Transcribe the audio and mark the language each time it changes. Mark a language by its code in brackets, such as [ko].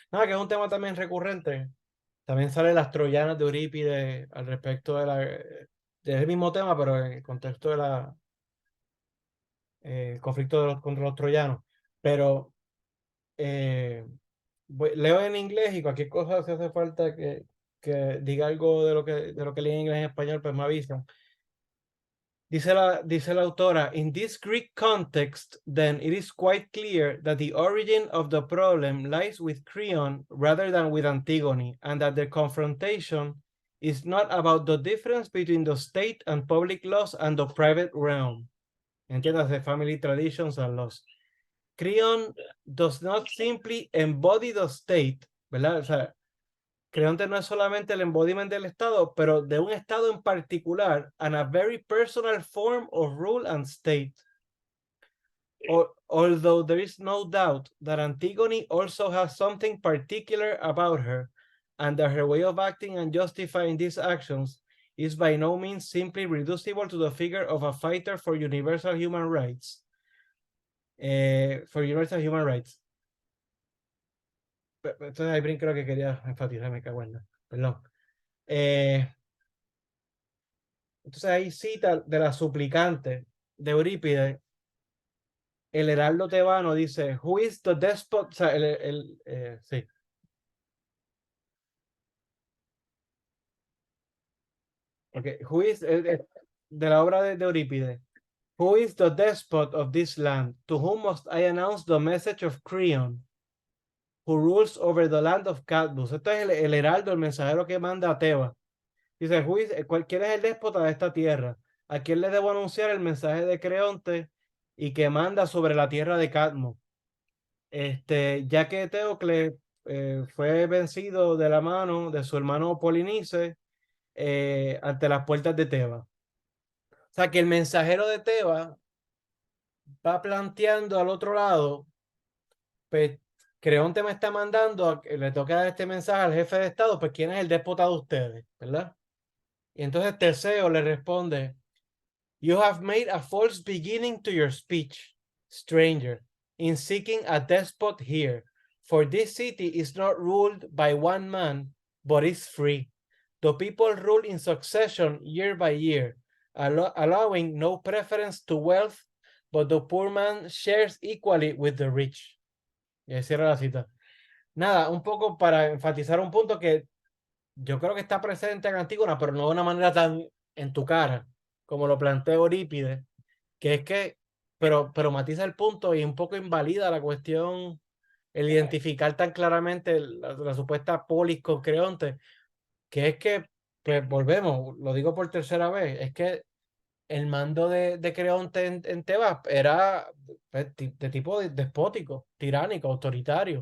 [es] Nada, que es un tema también recurrente. También salen las troyanas de Eurípides al respecto del mismo tema, pero en el contexto de el conflicto contra los troyanos. Pero eh, leo en inglés y cualquier cosa, si hace falta que diga algo de lo que leí en inglés en español, pues me avisan. Dice la autora, [en] in this Greek context, then it is quite clear that the origin of the problem lies with Creon rather than with Antigone, and that the confrontation is not about the difference between the state and public laws and the private realm. [es] Entiéndase, [en] family traditions and laws. Creon does not simply embody the state, [es] ¿verdad? O sea, Creonte no es solamente el embodiment del Estado, pero de un Estado en particular, [en] and a very personal form of rule and state. Although there is no doubt that Antigone also has something particular about her, and that her way of acting and justifying these actions is by no means simply reducible to the figure of a fighter for universal human rights. for Universal Human Rights. [es] Entonces ahí brinco lo que quería enfatizar, me cago en nada. Perdón. Entonces ahí cita de la suplicante de Eurípides, el heraldo tebano dice, [en] Who is the despot? [es] O sea, sí. Okay. [en] Who is, [es] de la obra de Eurípides. [en] Who is the despot of this land? To whom must I announce the message of Creon, who rules over the land of Cadmus? [es] Esto es el heraldo, el mensajero que manda a Tebas. Dice, ¿quién es el déspota de esta tierra? ¿A quién le debo anunciar el mensaje de Creonte y que manda sobre la tierra de Cadmo? Ya que Teocle fue vencido de la mano de su hermano Polinice ante las puertas de Tebas. O sea, que el mensajero de Tebas va planteando al otro lado, pues Creonte me está mandando, le toca dar este mensaje al jefe de Estado, pues ¿quién es el déspota de ustedes? ¿Verdad? Y entonces Teseo le responde, [en] You have made a false beginning to your speech, stranger, in seeking a despot here, for this city is not ruled by one man, but is free. The people rule in succession year by year, allowing no preference to wealth, but the poor man shares equally with the rich. [es] Y ahí cierra la cita. Nada, un poco para enfatizar un punto que yo creo que está presente en Antígona, pero no de una manera tan en tu cara como lo plantea Eurípides, que es que, pero matiza el punto y un poco invalida la cuestión, el identificar tan claramente la supuesta polis con Creonte, que es que, pues volvemos, lo digo por tercera vez, es que el mando de Creonte en Tebas era de tipo despótico, tiránico, autoritario.